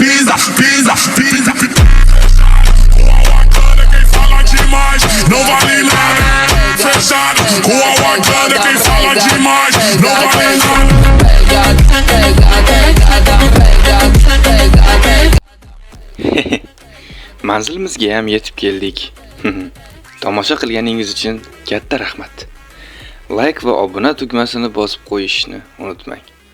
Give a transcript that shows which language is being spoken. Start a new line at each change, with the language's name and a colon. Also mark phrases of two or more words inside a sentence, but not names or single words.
Portuguese: Com a Wakanda quem fala demais não vale nada. Fechado, com a Wakanda quem fala demais não vale nada.
Uzbek: Manzilimizga ham yetib keldik. Tomosha qilganingiz uchun katta rahmat. Like va obuna tugmasini bosib qo'yishni unutmang.